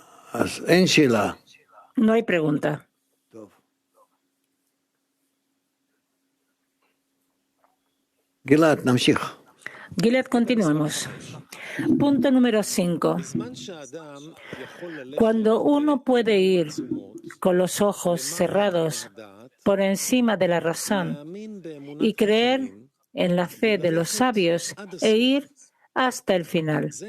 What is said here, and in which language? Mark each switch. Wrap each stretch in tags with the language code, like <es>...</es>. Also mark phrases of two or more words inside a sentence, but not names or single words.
<he>אז אין שאלה.</he> <es>No hay pregunta.</es> <he>טוב. גלעד, נמשיך.</he> <es>Gilad, continuemos. Punto número 5. Cuando uno puede ir con los ojos cerrados por encima de la razón y creer en la fe de los sabios e ir hasta el final.</es>